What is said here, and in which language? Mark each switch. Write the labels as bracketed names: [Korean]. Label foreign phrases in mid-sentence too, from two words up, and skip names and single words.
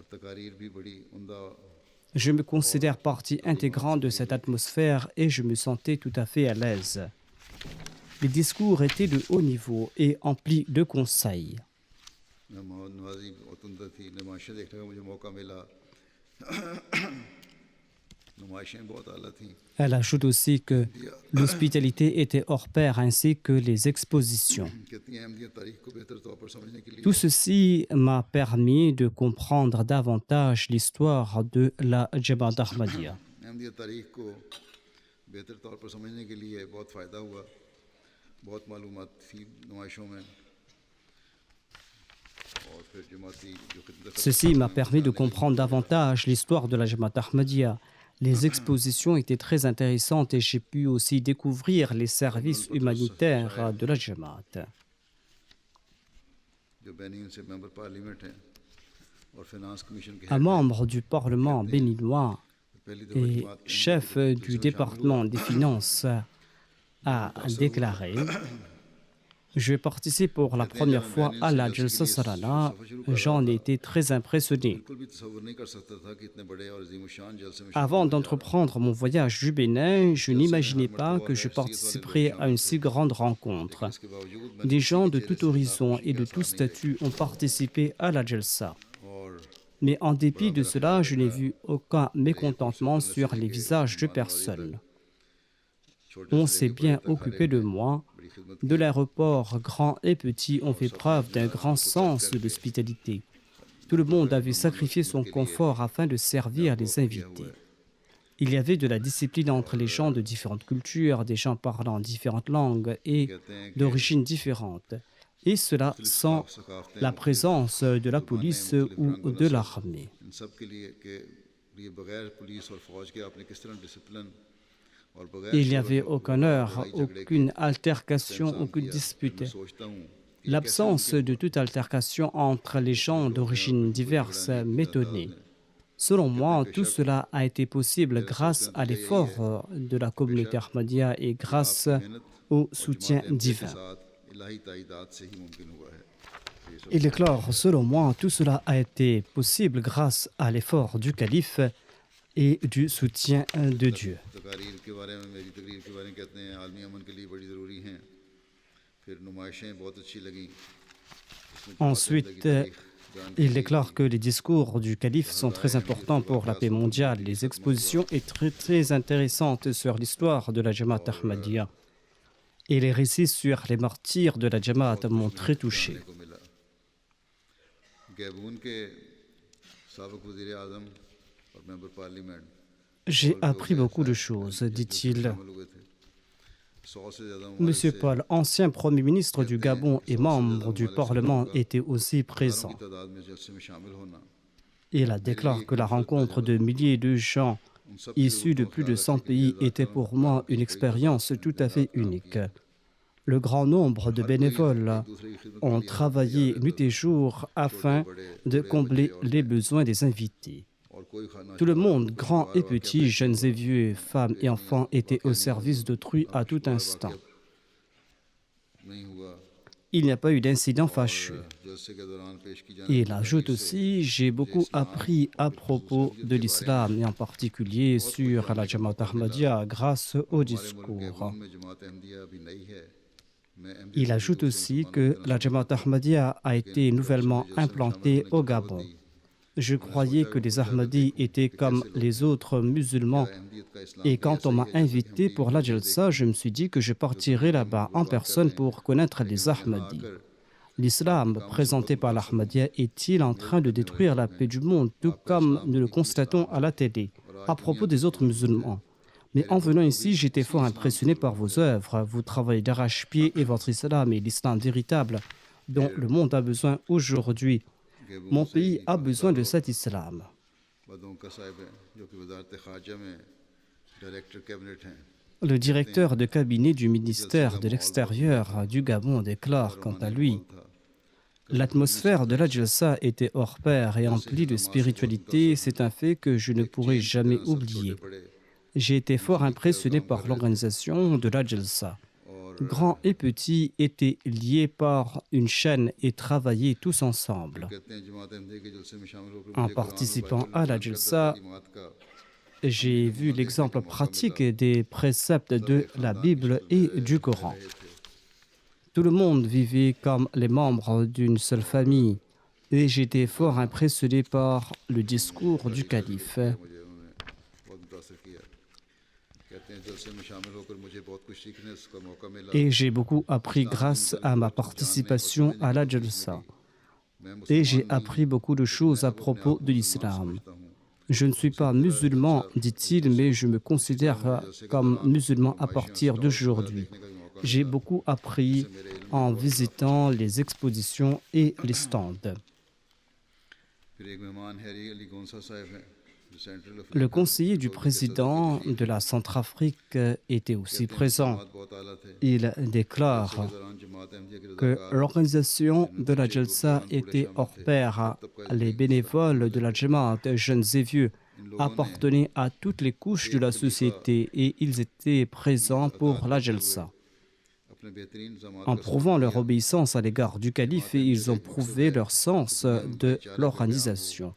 [French] Je me considère partie intégrante de cette atmosphère et je me sentais tout à fait à l'aise. Les discours étaient de haut niveau et emplis de conseils. [Urdu] نمائشیں بہت اعلیٰ تھیں. [French] Elle ajoute aussi que l'hospitalité était hors pair ainsi que les expositions. [Urdu] کہتی ہیں احمدیہ تاریخ کو بہتر طور پر سمجھنے کے لیے [French] Tout ceci m'a permis de comprendre davantage l'histoire de la Jamaat Ahmadiyya. [Urdu] احمدیہ تاریخ کو بہتر طور پر سمجھنے کے لیے بہت فائدہ ہوا، بہت معلومات تھی نمائشوں میں. اور پھر جماعتی جو خدمت [French] Ceci m'a permis de comprendre davantage l'histoire de la Jamaat Ahmadiyya. Les expositions étaient très intéressantes et j'ai pu aussi découvrir les services humanitaires de la Jamaat. [Urdu] جو بینن سے [English] member parliament [Urdu] ہیں اور [English] finance commission [Urdu] کے [French] Un membre du Parlement béninois [Urdu] پہلی دفعہ [French] et [Urdu] जमात [French] chef du département des finances a déclaré: Je participe pour la première fois à la Jalsa Salana. J'en ai été très impressionné. [Urdu] بالکل بھی تصور نہیں کر سکتا تھا کہ اتنے بڑے اور عظیم الشان جلسے میں [French] Avant d'entreprendre mon voyage du Bénin, je n'imaginais pas que je participerais à une si grande rencontre. [Urdu] اس کے باوجود [French] Des gens de tout horizon et de tout statut ont participé à la Jalsa. [Urdu] और [French] Mais en dépit de cela, je n'ai vu aucun mécontentement sur les visages de personne. On s'est bien occupé de moi. De l'aéroport, grands et petits ont fait preuve d'un grand sens de l'hospitalité. Tout le monde avait sacrifié son confort afin de servir les invités. Il y avait de la discipline entre les gens de différentes cultures, des gens parlant différentes langues et d'origines différentes. Et cela sans la présence de la police ou de l'armée. [Urdu] ان سب کے لیے بغیر پولیس اور فوج کے آپ نے کس طرح ڈسپلن اور بغیر [French] Il n'y avait aucune heure, aucune altercation, aucune dispute. [Urdu] سوچتا ہوں [French] L'absence de toute altercation entre les gens d'origines diverses m'étonnait. Selon moi, tout cela a été possible grâce à l'effort de la communauté Ahmadiyya et grâce au soutien divin. [Urdu] ساتھ الٰہی تائیدات سے ہی ممکن ہوا ہے. [French] Il est clair, selon moi, tout cela a été possible grâce à l'effort du calife et du soutien de Dieu. [Urdu] تقاریر کے بارے میں میری تقریر کے بارے میں کہتے ہیں عالمی امن کے لیے بڑی ضروری ہیں. پھر نمائشیں بہت اچھی لگیں. [French] Ensuite, il est clair que les discours du calife sont très importants pour la paix mondiale. Les expositions sont très intéressantes sur l'histoire de la Jamaat Ahmadiyya. Et les récits sur les martyrs de la Jamaat m'ont très touché. [Urdu] کو ملا. گیبون کے سابق وزیر اعظم اور [English] member parliament [French] J'ai appris beaucoup de choses, dit-il. [Urdu] شامل ہوئے تھے۔ 100 سے زیادہ [French] Monsieur Paul, ancien Premier ministre du Gabon et membre du Parlement, était aussi présent. [Urdu] کی تعداد میں جلسے میں شامل ہونا [French] Il a déclaré que la rencontre de milliers de gens issus de plus de 100 pays était pour moi une expérience tout à fait unique. Le grand nombre de bénévoles ont travaillé nuit et jour afin de combler les besoins des invités. [Urdu] اور کوئی کھانا [French] Tout le monde, grands et petits, jeunes et vieux, femmes et enfants, était au service d'autrui à tout instant. [Urdu] نہیں ہوا. [French] Il n'y a pas eu d'incident fâcheux. [Urdu] جلسے کے دوران پیش کی جانے [French] Et il ajoute aussi, j'ai beaucoup appris à propos de l'islam et en particulier sur la Jamaat Ahmadiyya grâce au discours. [Urdu] میں جماعت احمدیہ ابھی نئی ہے. میں احمدی [French] Il ajoute aussi que la Jamaat Ahmadiyya a été nouvellement implantée au Gabon. Je croyais que les Ahmadis étaient comme les autres musulmans [Urdu] احمدیت کا اسلام [French] et quand on m'a invité pour la Jalsa, je me suis dit que je partirais là-bas en personne pour connaître les Ahmadis. L'islam présenté par l'Ahmadiyya est-il en train de détruire la paix du monde, tout comme nous le constatons à la télé, à propos des autres musulmans? Mais en venant ici, j'étais fort impressionné par vos œuvres, vos travaux d'arrache-pied et votre islam et l'islam véritable dont le monde a besoin aujourd'hui. Mon pays a besoin de cet islam. [Urdu] بدوں کا صاحب ہے جو کہ وزارت خارجہ میں [English] director cabinet [Urdu] ہیں. [French] Le directeur de cabinet du ministère de l'Extérieur du Gabon déclare quant à lui: L'atmosphère de la Jalsa était hors pair et emplie de spiritualité, c'est un fait que je ne pourrai jamais oublier. J'ai été fort impressionné par l'organisation de la Jalsa. Grands et petits étaient liés par une chaîne et travaillaient tous ensemble. [Urdu] کہتے ہیں جماعت احمدیہ کے جلسے میں شامل ہو کر [French] En participant à la Jalsa, j'ai vu l'exemple pratique des préceptes de la Bible et du Coran. Tout le monde vivait comme les membres d'une seule famille. et j'étais fort impressionné par le discours du calife. [Urdu] مجھے انہوں نے بہت متاثر کیا۔ کہتے ہیں جلسے میں شامل ہو کر مجھے بہت کچھ سیکھنے کا موقع ملا. [French] Et j'ai beaucoup appris grâce à ma participation à la Jalsa. Et j'ai appris beaucoup de choses à propos de l'islam. Je ne suis pas musulman, dit-il, mais je me considère comme musulman à partir d'aujourd'hui. J'ai beaucoup appris en visitant les expositions et les stands. [Urdu] پھر ایک مہمان ہیری علی گونسا صاحب ہیں جو سینٹرل [French] Le conseiller du président de la Centrafrique était aussi présent. [Urdu] بہت اعلیٰ تھے. [French] Il déclare [Urdu] دوران جماعت احمدیہ کے [French] que l'organisation de la Jalsa était hors pair. Les bénévoles de la Jamaat, jeunes et vieux, appartenaient à toutes les couches de la société et ils étaient présents pour la Jalsa. [Urdu] اپنے بہترین جماعت [French] En prouvant leur obéissance à l'égard du calife, ils ont prouvé leur sens de l'organisation.